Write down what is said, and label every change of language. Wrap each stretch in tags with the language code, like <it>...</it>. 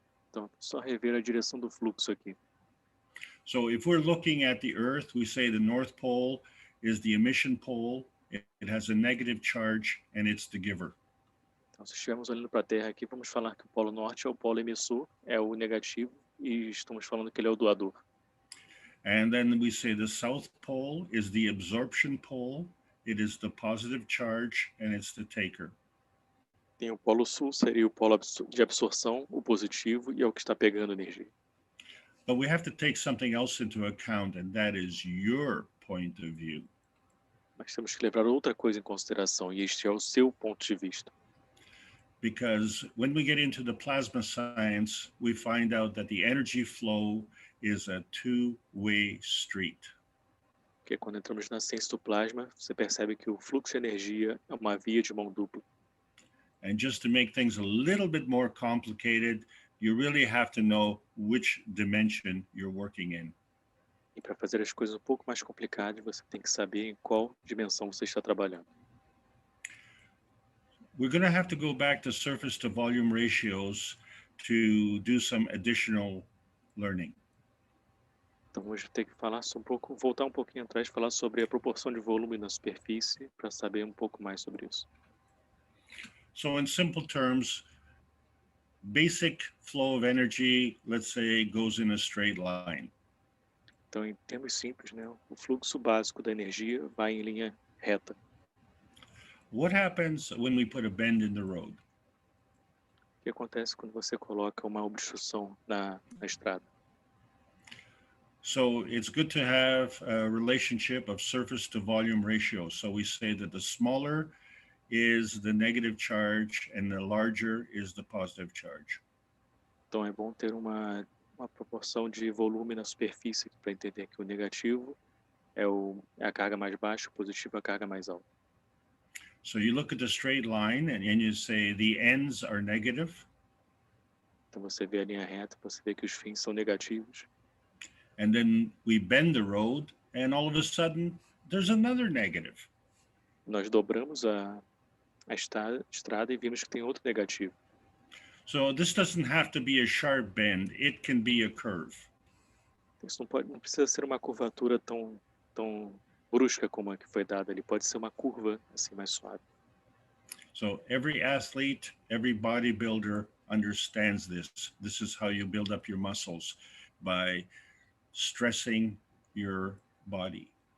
<pt>Então, só rever a direção do fluxo aqui.</pt> <en>So if we're looking at the Earth, we say the North Pole is the emission pole. It has a negative charge and it's the giver.</en> <pt>Então, se estivermos olhando para a Terra aqui, vamos falar que o polo norte é o polo emissor, é o negativo, e estamos falando que ele é o doador.</pt> <en>And then we say the South Pole is the absorption pole. It is the positive charge and it's the taker.</en> <pt>Tem o polo sul, seria o polo de absorção, o positivo, e é o que está pegando energia.</pt> <en>But we have to take something else into account, and that is your point of view.</en> <pt>Mas temos que levar outra coisa em consideração, e este é o seu ponto de vista.</pt> <en>Because when we get into the plasma science, we find out that the energy flow is a two-way street.</en> <pt>Porque quando entramos na ciência do plasma, você percebe que o fluxo de energia é uma via de mão dupla.</pt> <en>And just to make things a little bit more complicated, you really have to know which dimension you're working in.</en> <pt>E para fazer as coisas um pouco mais complicadas, você tem que saber em qual dimensão você está trabalhando.</pt> <en>We're going to have to go back to surface to volume ratios to do some additional learning.</en> <pt>Então hoje tem que falar voltar um pouquinho atrás, falar sobre a proporção de volume na superfície para saber um pouco mais sobre isso.</pt> <en>So in simple terms, basic flow of energy, let's say, goes in a straight line.</en> <pt>Então, em termos simples, né, o fluxo básico da energia vai em linha reta.</pt> <en>What happens when we put a bend in the road?</en> <pt>O que acontece quando você coloca uma obstrução na estrada?</pt> <en>So it's good to have a relationship of surface to volume ratio. So we say that the smaller is the negative charge and the larger is the positive charge.</en> <pt>Então, é bom ter uma proporção de volume na superfície para entender que o negativo é a carga mais baixa, o positivo é a carga mais alta.</pt> <en>So you look at the straight line and you say the ends are negative.</en> <pt>Então, você vê a linha reta, você vê que os fins são negativos.</pt> <en>And then we bend the road and all of a sudden there's another negative.</en> <pt>Nós dobramos a estrada e vimos que tem outro negativo.</pt> <en>So this doesn't have to be a sharp bend. It can be a curve.</en> <pt>Isso não precisa ser uma curvatura tão brusca como a que foi dada. Ele pode ser uma curva assim mais suave.</pt> <en>So every athlete, every bodybuilder understands this. This is how you build up your muscles, by stressing your body.</en>